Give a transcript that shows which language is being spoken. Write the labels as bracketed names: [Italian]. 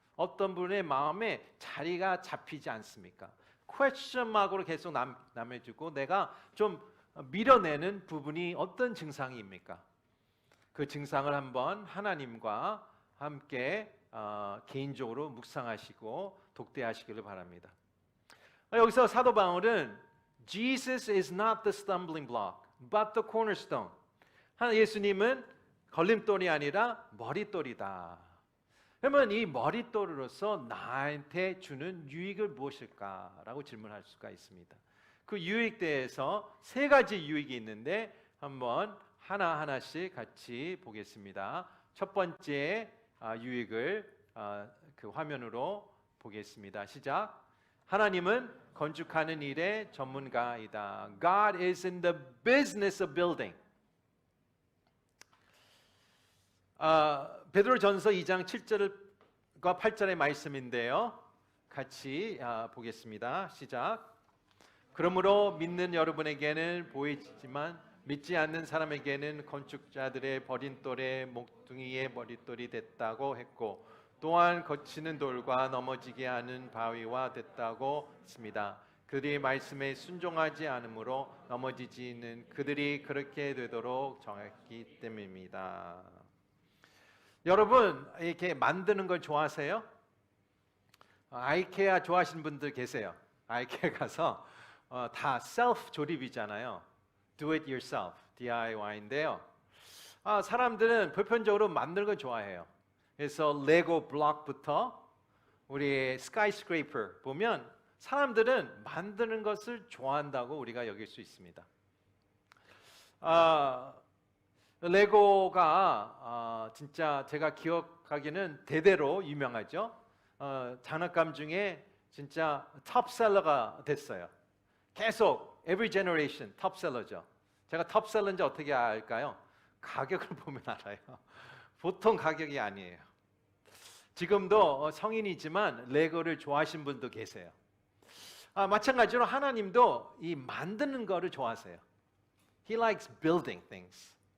[Korean] 어떤 분의 마음에 자리가 잡히지 않습니까? 퀘스천 마크로 계속 남아주고 내가 좀 밀어내는 부분이 어떤 증상입니까? 그 증상을 한번 하나님과 함께 개인적으로 묵상하시고 독대하시기를 바랍니다. 여기서 사도 바울은 [English] Jesus is not the stumbling block, but the cornerstone. [Korean] 예수님은 걸림돌이 아니라 머릿돌이다. 그러면 이 머릿돌로서 나한테 주는 유익을 무엇일까라고 질문할 수가 있습니다. 그 유익 대해서 세 가지 유익이 있는데 한번 하나하나씩 같이 보겠습니다. 첫 번째 유익을 그 화면으로 보겠습니다. 시작. 하나님은 건축하는 일의 전문가이다. [English] God is in the business of building. [Korean] 베드로전서 2장 7절과 8절의 말씀인데요. 같이 보겠습니다. 시작. 그러므로 믿는 여러분에게는 보이지만 믿지 않는 사람에게는 건축자들의 버린 돌의 몽둥이의 머릿돌이 됐다고 했고 또한 거치는 돌과 넘어지게 하는 바위와 됐다고 했습니다. 그들이 말씀에 순종하지 않으므로 넘어지지는 그들이 그렇게 되도록 정했기 때문입니다. 여러분 이렇게 만드는 걸 좋아하세요? 아이케아 좋아하시는 분들 계세요. 아이케아 가서 다 셀프 조립이잖아요. [English] Do it yourself, DIY인데요. [Korean] 사람들은 보편적으로 만드는 걸 좋아해요. 그래서 레고 블록부터 우리 스카이스크레이퍼 보면 사람들은 만드는 것을 좋아한다고 우리가 여길 수 있습니다. 레고가 진짜 제가 기억하기는 대대로 유명하죠. 장난감 중에 진짜 탑셀러가 됐어요. 계속 [English] every generation [Korean] 탑셀러죠. 제가 탑셀러인지 어떻게 알까요? 가격을 보면 알아요. 보통 가격이 아니에요. 지금도 성인이지만 레고를 좋아하시는 분도 계세요. 마찬가지로 하나님도 이 만드는 거를 좋아하세요. [English] He likes building things.